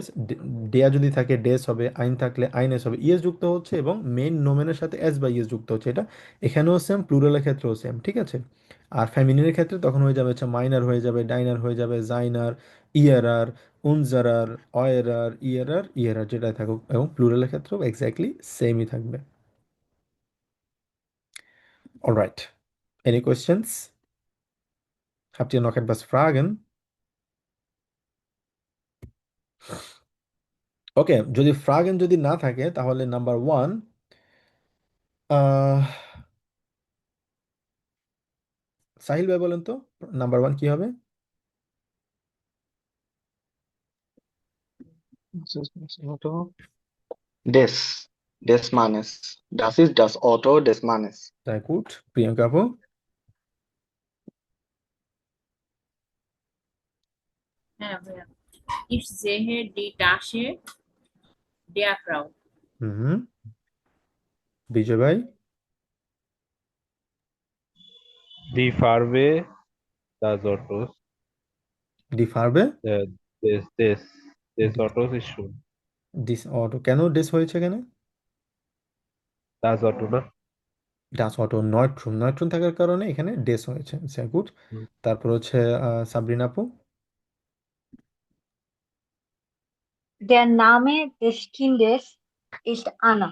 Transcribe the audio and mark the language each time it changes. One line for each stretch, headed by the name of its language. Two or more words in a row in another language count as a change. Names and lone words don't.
Bangla: ডেয়া যদি থাকে ডেস হবে, আইন থাকলে আইনএস হবে, ইএস যুক্ত হচ্ছে, এবং মেইন নোমেনের সাথে এস বা ইএস যুক্ত হচ্ছে। এটা এখানেও সেম, প্লুরালের ক্ষেত্রেও সেম, ঠিক আছে। আর ফ্যামিলিনের ক্ষেত্রে তখন হয়ে যাবে হচ্ছে মাইনার হয়ে যাবে, ডাইনার হয়ে যাবে,
German: seiner, ihrer, unserer, eurer, ihrer, ihrer
Bangla: যেটাই থাকুক, এবং প্লুরালের ক্ষেত্রেও
English: exactly same
Bangla: থাকবে।
English: Alright. Any questions?
German: Habt ihr noch etwas Fragen?
Bangla: ওকে, যদি ফ্রাগেন যদি না থাকে তাহলে
English: number one,
Bangla: সাহিল ভাই বলেন তো
English: number one
Bangla: কি হবে?
German: Auto. Des. Des Mannes. Das ist das Auto des Mannes. Sehr gut.
Bangla: প্রিয়াঙ্কা আপু? হ্যাঁ ভাইয়া,
German: ich sehe die Tasche der Frau.
Bangla: হুম। বিজয় ভাই?
German: Die Farbe des Autos, die Farbe? des Autos ist schön. des Autos,
Bangla: কেন ডিস হয়েছে এখানে?
German: Das Auto না? das Auto
Bangla: নয়ট্রুম, নয়ট্রুম থাকার কারণে এখানে ডেস হয়েছে।
German: sehr gut. হুম।
Bangla: তারপর হচ্ছে সাবরিনা আপু?
German: Der Name des Kindes ist Anna.